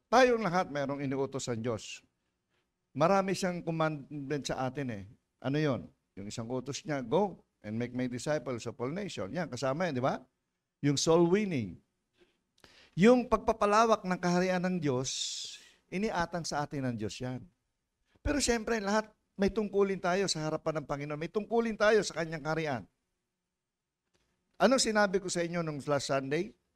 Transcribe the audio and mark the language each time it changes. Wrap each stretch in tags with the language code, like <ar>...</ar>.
<tl>Tayong lahat mayroong iniutos ang Diyos. Marami siyang commandment sa atin eh. Ano yon? Yung isang utos niya,</tl> <en>go and make my disciples of all nations.</en> <tl>Yan, kasama yan, di ba? Yung soul winning. Yung pagpapalawak ng kaharian ng Diyos, iniatang sa atin ng Diyos yan. Pero siyempre, lahat may tungkulin tayo sa harapan ng Panginoon. May tungkulin tayo sa kanyang kaharian. Ano sinabi ko sa inyo nung last Sunday?</tl>